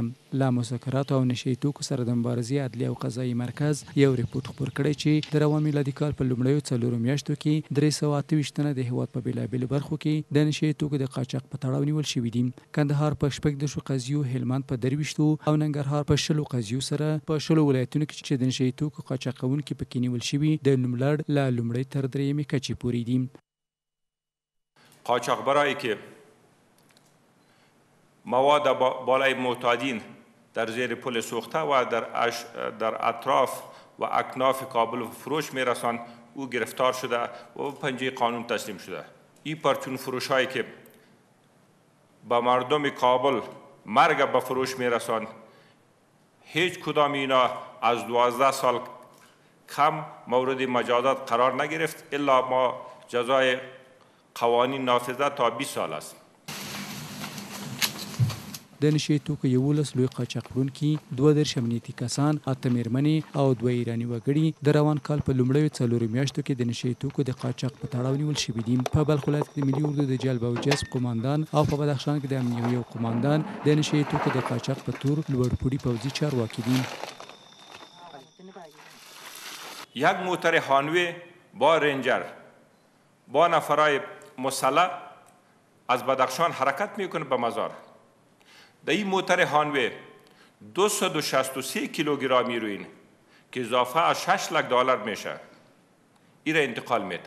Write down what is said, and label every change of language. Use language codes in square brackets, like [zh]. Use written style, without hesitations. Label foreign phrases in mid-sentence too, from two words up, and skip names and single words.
[ps] له مسکراتو او نشي توکو سره د مبارزې عدلیې او قضایي مرکز یو ریپورت خپور کړی چې د روان میلادي کال په لومړیو 4 میاشتو کې 328 تنه د هیواد په بېلابېلو برخو کې د نشي توکو د قاچاق په تړاو نیول شوي دي. کندهار په 14 قضیو، هلمند په 23 او ننګرهار په 10 قضیو سره په 10 ولایتونو کې چې د نشي توکو قاچاقونکي پکې نیول شوي د نوملړ له لومړۍ تر درېیمې کچې پورې دي. [fa] قاچاقبرایی که مواد بالای معتادین در زیر پل سوخته و در اطراف و اکناف کابل فروش میرسان او گرفتار شده و پنجه قانون تسلیم شده. این پرچون فروش هایی که به مردم کابل مرگ به فروش میرسان هیچ کدام اینا از 12 سال هم مورد مجازات قرار نگرفت الا ما جزای قوانین نافذه تا 20 سال است. [ps] د نشې توکو 11 لوی قاچاقونکي 32 امنیتي کسان 8 میرمنې او 2 ایراني وګړي د روان کال په لومړیو 4 میاشتو کې د نشې توکو د قاچاق په تړاو نیول شوي دي. په بلخ ولایت کې د ملي اردو د جلب او جذب قماندان او په بدخشان کې د امنیوي یو قماندان د نشې توکو د قاچاق په تور لوړپوړي پوځي چارواکي دي. [fa] یک موتر هانوی با رنجر با نفرای مسلح از بدخشان حرکت میکنه به مزار. در این موتر هانوی 263 کیلوگرم هیروئین که اضافه از 6 لک دلار میشه این را انتقال میده.